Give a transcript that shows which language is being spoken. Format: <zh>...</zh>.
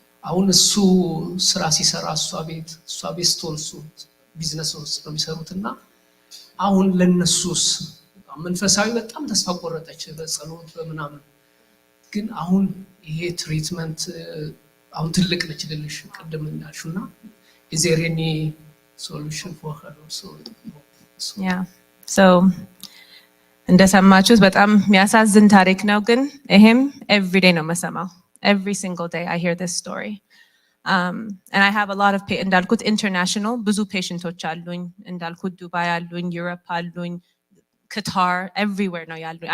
<am>አሁን እሱ ስራ ሲሰራ እሷ ቤት ስትሆን እሱ ቢዝነስ ውስጥ ነው የሚሰሩትና አሁን ለነሱስ መንፈሳዊ በጣም ተስፋ ቆረጠች በጸሎት በምናምን ግን አሁን ይሄ ትሪትመንት አሁን ትልቅ ነች ልልሽ ቅድም እንዳልሽውና</am> <en>is there any solution for her also? Yeah.</en> <am>So እንደሰማችሁት በጣም የሚያሳዝን ታሪክ ነው ግን ይሄም</am> <en>every day</en> <am>ነው መሰማው.</am> <en>Every single day I hear this story. And I have a lot of</en> <am>እንዳልኩት international ብዙ ፔሽንቶች አሉኝ እንዳልኩት ዱባይ አሉኝ ዩሮፕ አሉኝ Qatar everywhere ነው ያሉኝ.</am>